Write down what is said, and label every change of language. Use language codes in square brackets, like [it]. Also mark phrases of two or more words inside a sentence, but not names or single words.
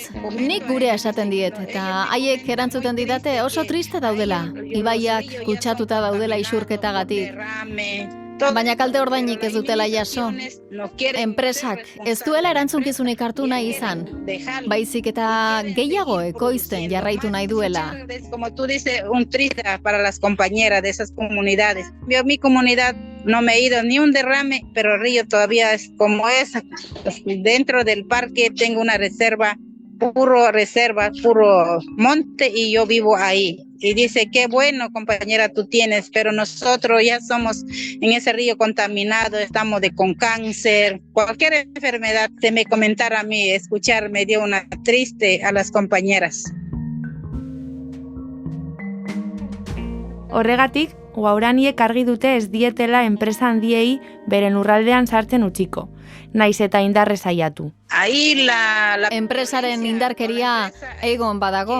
[eu] Nik gurea esaten diet, eta haiek erantzuten didate oso triste daudela. Ibaiak kutsatuta daudela isurketagatik. Baina kalte ordainik ez dutela jaso. Enpresak ez duela erantzunkizunik hartu nahi izan. Baizik eta gehiago ekoizten jarraitu nahi duela. [es] Como tú dices, un triste para las compañeras de esas comunidades. Yo mi comunidad no me he ido ni un derrame, pero el río todavía es como es. Dentro del parque tengo una reserva, puro monte y yo vivo ahí. Y dice, qué bueno, compañera, tú tienes, pero nosotros ya somos en ese río contaminado, estamos con cáncer, cualquier enfermedad. Se me comentara a mí, escuchar me dio una triste a las compañeras. [eu] Horregatik, Guauraniek argi dute ez dietela enpresa handiei beren lurraldean sartzen utziko, naiz eta indarre saiatu. Enpresaren indarkeria egon badago.